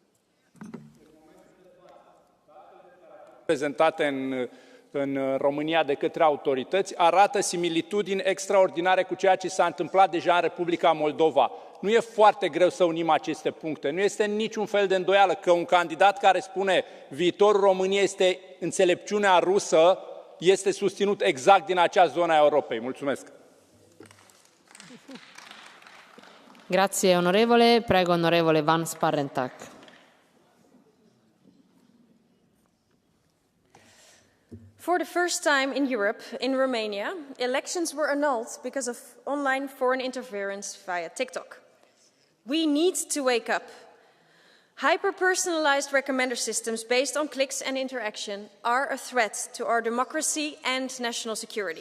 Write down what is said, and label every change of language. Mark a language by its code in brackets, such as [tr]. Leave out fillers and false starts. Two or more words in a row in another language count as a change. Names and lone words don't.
[ro] Prezentate în România de către autorități arată similitudini extraordinare cu ceea ce s-a întâmplat deja în Republica Moldova. Nu e foarte greu să unim aceste puncte. Nu este niciun fel de îndoială că un candidat care spune viitorul României este înțelepciunea rusă, este susținut exact din acea zonă a Europei. Mulțumesc! [it] Grazie onorevole. Prego onorevole Van Sparrentak. [en] For the first time in Europe, in Romania, elections were annulled because of online foreign interference via TikTok. We need to wake up. Hyper-personalized recommender systems based on clicks and interaction are a threat to our democracy and national security.